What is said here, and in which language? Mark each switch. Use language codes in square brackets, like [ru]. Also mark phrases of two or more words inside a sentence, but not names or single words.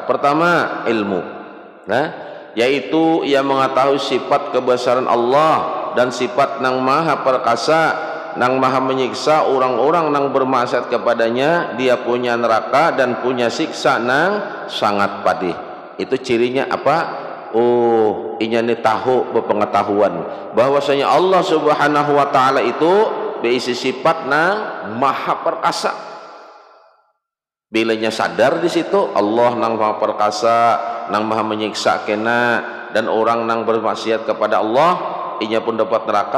[id] Pertama ilmu, yaitu ia mengetahui sifat kebesaran Allah dan sifat nang maha perkasa, nang maha menyiksa orang-orang nang bermaksiat kepadanya. Dia punya neraka dan punya siksa nang sangat pedih. Itu cirinya apa? Oh, inya ni tahu berpengetahuan bahwasanya Allah [ar] Subhanahu wa taala [id] itu berisi sifat nang maha perkasa. Bilanya sadar di situ Allah nang maha perkasa, nang maha menyiksa kena, dan orang nang bermaksiat kepada Allah inya pun dapat neraka.